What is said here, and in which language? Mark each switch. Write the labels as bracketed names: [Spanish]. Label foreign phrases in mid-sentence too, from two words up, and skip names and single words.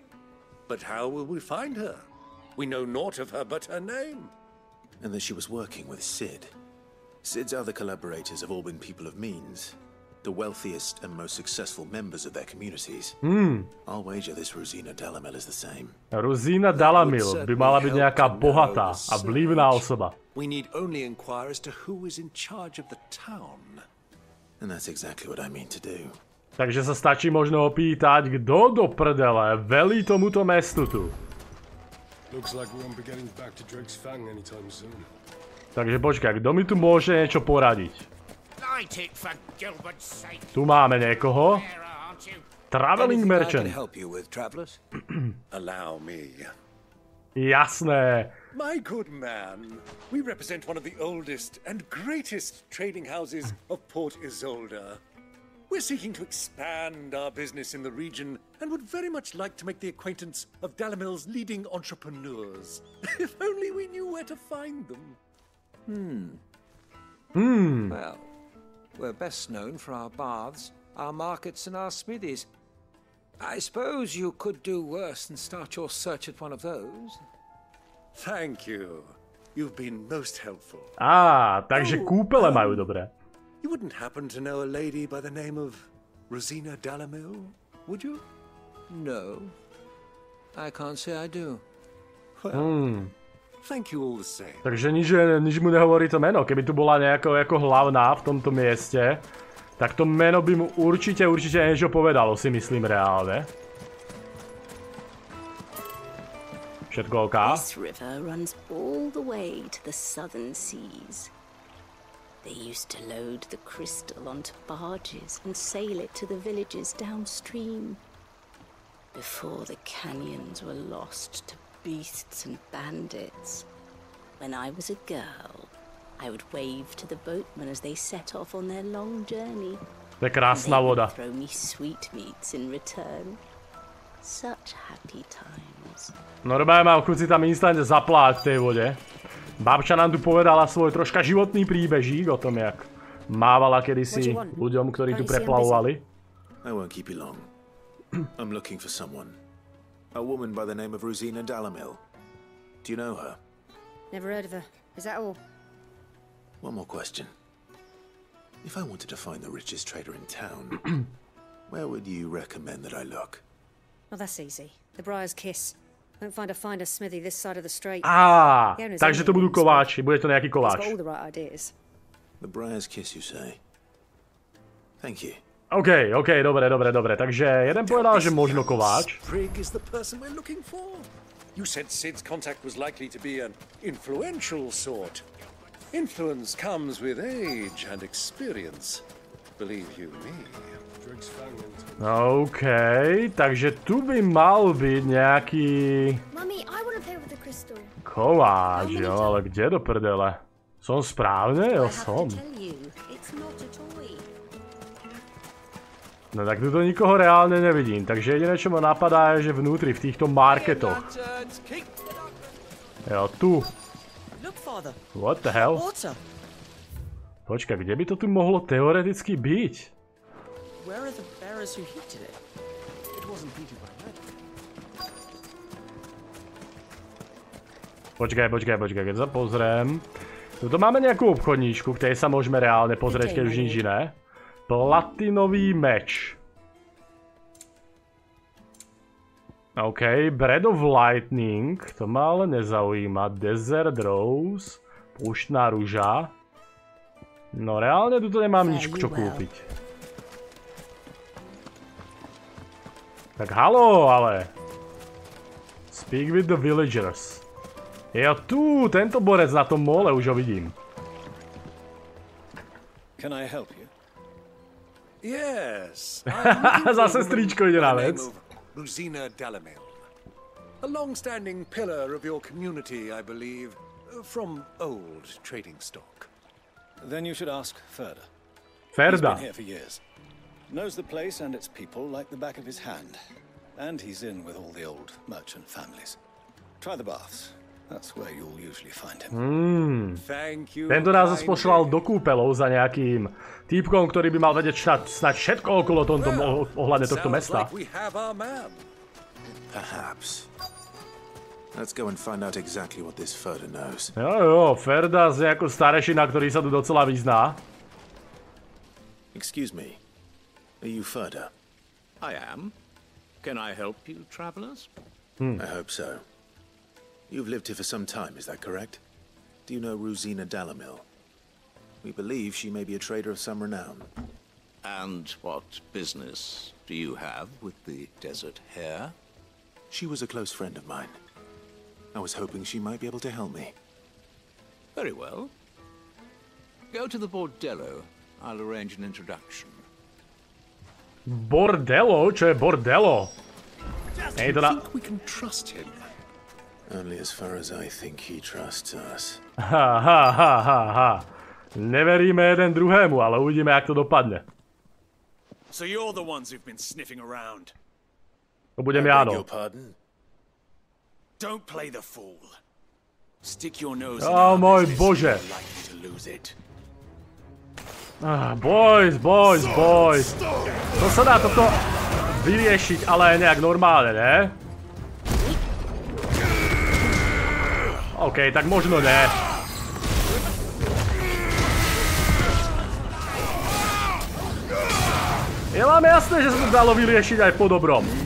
[English] But how will we find her? We know naught of her but her name. And that she was working with Sid. Sid's other collaborators have all been people of means. The wealthiest and most successful members of their communities. I'll wager this Rosina Dalamil is the same. [Slovak] Rosina Dalamil by mala byť nejaká bohatá a vplyvná osoba. [English] We need only inquire as to who is in charge of the town. And that's exactly what I mean to do. [Slovak] Takže sa stačí možno opýtať, kto do prdele velí tomuto mestu tu. Takže počkaj, kto mi tu môže niečo poradiť? Tu máme niekoho. [English] Traveling merchant. [Slovak] Jasné. [English] My good man, we represent one of the oldest and greatest trading houses of Port Isolde. We're seeking to expand our business in the region and would very much like to make the acquaintance of Dalamil's leading entrepreneurs. If only we knew where to find them. Well, we're best known for our baths, our markets and our smithies. I suppose you could do worse than start your search at one of those. Thank you. You've been most helpful. [Slovak] Takže kúpele majú dobré. [English] You wouldn't happen to know a lady by the name of Rosina Dalamil, would you? No. I can't say I do. Well, thank you all the same. [Slovak] Takže nič mu nehovorí to meno. Keby tu bola nejako ako hlavná v tomto mieste, tak to meno by mu určite niečo povedalo, si myslím reálne. Všetko OK? [English] This river runs all the way to the southern seas. They used to load the crystal onto barges and sail it to the villages downstream. Before the canyons were lost to beasts and bandits. When I was a girl, I would wave to the boatmen as they set off on their long journey. [Slovak] To je krásna voda. [English] Throw me sweetmeats in return. Such happy times. [Slovak] Normálne mám chuť si tam instantne zapláť v tej vode. Babča nám tu povedala svoj troška životný príbežík o tom, jak mávala kedysi ľuďom, ktorí tu preplavovali. [English] I won't keep you long. I'm looking for someone. A woman by the name of Rosina Dalamil. Do you know her? Never heard of her. Is that all? One more question. If I wanted to find the richest trader in town, where would you recommend that I look? Oh, that's easy. The Briar's Kiss. Won't find a finer smithy this side of the strait. [Slovak] Takže to budú kováči. Bude to nejaký kováč. [English] He's got all the right ideas. The Briar's Kiss, you say? Thank you. [Slovak] OK, dobre. Takže jeden povedal, že možno kováč. [English] Sprig is the person we're looking for. You said Sid's contact was likely to be an influential sort. Influence comes with age and experience. Believe you me. [Slovak] OK, takže tu by mal byť nejaký kováč, jo, ale kde do prdele? Som správne? Jo, som. No tak tu to nikoho reálne nevidím, takže jediné, čo ma napadá, je, že vnútri, v týchto marketoch. Jo, tu. [English] What the hell? [Slovak] Počkaj, kde by to tu mohlo teoreticky byť? [English] Where are the bearers who heated it? It wasn't heated by rade. [Slovak] Počkaj, keď sa pozriem. Tuto máme nejakú obchodníčku, ktorej sa môžeme reálne pozrieť, keď už nič iné. Platinový meč. OK, Bread of Lightning, to ma ale nezaujíma. Desert Rose, púštna ruža. No reálne tuto nemám nič čo kúpiť. Tak haló, ale. [English] Speak with the villagers. [Slovak] Jo tu, tento borec na tom mole, už ho vidím. [English] Can I help you? Yes. [Slovak] Zase Strejčko ide na vec. [English] Rosina Dalamil. A long-standing pillar of your community, I believe, from old trading stock. Then you should ask Ferda. Ferda. He's been here for years. Knows the place and its people like the back of his hand. And he's in with all the old merchant families. Try the baths. That's where you'll usually find him. [Slovak] Tento nás poslal do kúpelov za nejakým týpkom, ktorý by mal vedieť snáď všetko okolo tomto ohľadne tohto mesta. [English] Perhaps. Let's go and find out exactly what this Ferda knows. [Slovak] Jo, Ferda je ako starešina, ktorý sa tu docela vyzná. [English] Excuse me. Are you Ferda? I am. Can I help you, travelers? I hope so. You've lived here for some time, is that correct? Do you know Rosina Dalamil? We believe she may be a trader of some renown. And what business do you have with the desert hare? She was a close friend of mine. I was hoping she might be able to help me. Very well. Go to the bordello. I'll arrange an introduction. [Slovak] Bordello? Čo je bordello? [English] I think we can trust him. Only as far as I think he trusts us. Ha. [Slovak] Neveríme jeden druhému, ale uvidíme, jak to dopadne. [English] So you're the ones who've been sniffing around. [Slovak] To budem ja, no. [English] Don't play the fool. Stick your nose in [Slovak] Oh [English] our [Slovak] môj [English] business, [Slovak] bože. [English] you're likely to lose it. Boys. [Slovak] To sa dá toto vyriešiť, ale nejak normálne, ne? OK, tak možno ne. Je vám jasné, že sa to dalo vyriešiť aj po dobrom.